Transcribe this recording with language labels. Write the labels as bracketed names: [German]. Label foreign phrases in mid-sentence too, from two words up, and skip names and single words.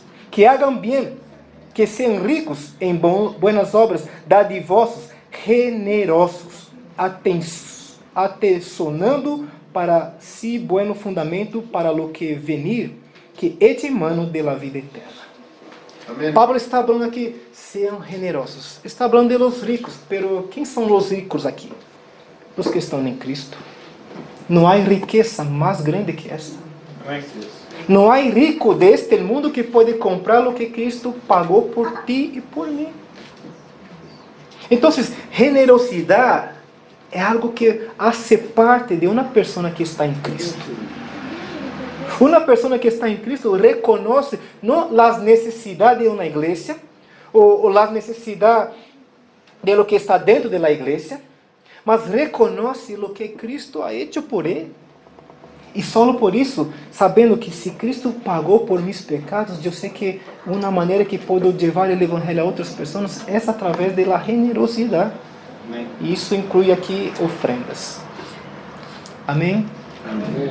[Spanish] Que hagan bien, que sean ricos en buenas obras, dadivosos, generosos, atesonando para si buen fundamento para lo que venir, que eche mano de la vida eterna. [Portuguese] Amém. Pablo está falando aqui, sejam generosos. Está falando [Spanish] de los ricos, pero [Portuguese] quem são os ricos aqui? Os que estão em Cristo. Não há riqueza mais grande que esta. Não há rico deste mundo que pode comprar o que Cristo pagou por ti e por mim. Então, generosidade é algo que hace parte de uma pessoa que está em Cristo. Uma pessoa que está em Cristo reconhece não as necessidades de uma igreja, ou as necessidades [Spanish] de lo que [Portuguese] está dentro da igreja, mas reconhece o que Cristo [Spanish] ha hecho [Portuguese] por ele. E só por isso, sabendo que se Cristo pagou por meus pecados, eu sei que uma maneira que posso levar o evangelho a outras pessoas é através da generosidade. Amém. E isso inclui aqui ofrendas. Amém? Amém.